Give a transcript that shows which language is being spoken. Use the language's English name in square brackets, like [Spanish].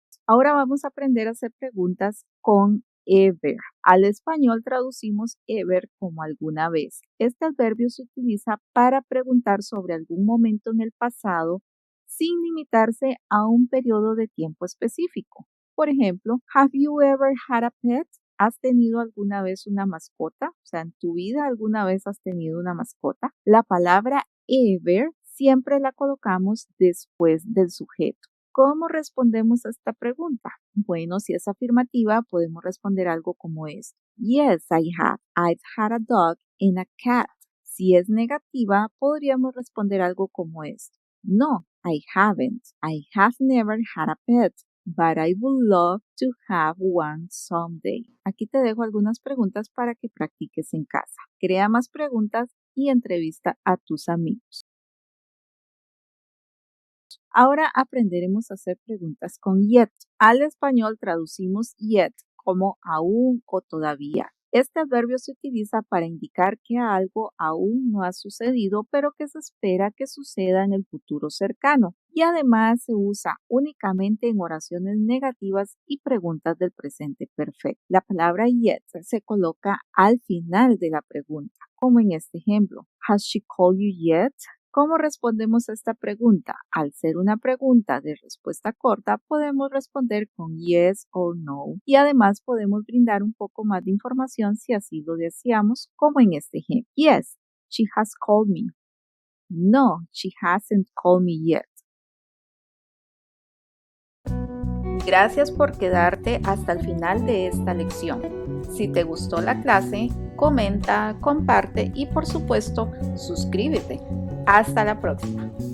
[Spanish] Ahora vamos a aprender a hacer preguntas con ever. Al español traducimos ever como alguna vez. Este adverbio se utiliza para preguntar sobre algún momento en el pasado sin limitarse a un periodo de tiempo específico. Por ejemplo, [English] have you ever had a pet? [Spanish] ¿Has tenido alguna vez una mascota? O sea, ¿en tu vida alguna vez has tenido una mascota? La palabra ever siempre la colocamos después del sujeto. ¿Cómo respondemos a esta pregunta? Bueno, si es afirmativa, podemos responder algo como esto. [English] Yes, I have. I've had a dog and a cat. [Spanish] Si es negativa, podríamos responder algo como esto. [English] No, I haven't. I have never had a pet, but I would love to have one someday. [Spanish] Aquí te dejo algunas preguntas para que practiques en casa. Crea más preguntas y entrevista a tus amigos. Ahora aprenderemos a hacer preguntas con yet. Al español traducimos yet como aún o todavía. Este adverbio se utiliza para indicar que algo aún no ha sucedido, pero que se espera que suceda en el futuro cercano. Y además se usa únicamente en oraciones negativas y preguntas del presente perfecto. La palabra yet se coloca al final de la pregunta, como en este ejemplo. [English] Has she called you yet? [Spanish] ¿Cómo respondemos a esta pregunta? Al ser una pregunta de respuesta corta, podemos responder con yes o no y además podemos brindar un poco más de información si así lo deseamos, como en este ejemplo. [English] Yes, she has called me. No, she hasn't called me yet. [Spanish] Gracias por quedarte hasta el final de esta lección. Si te gustó la clase, comenta, comparte y por supuesto, suscríbete. Hasta la próxima.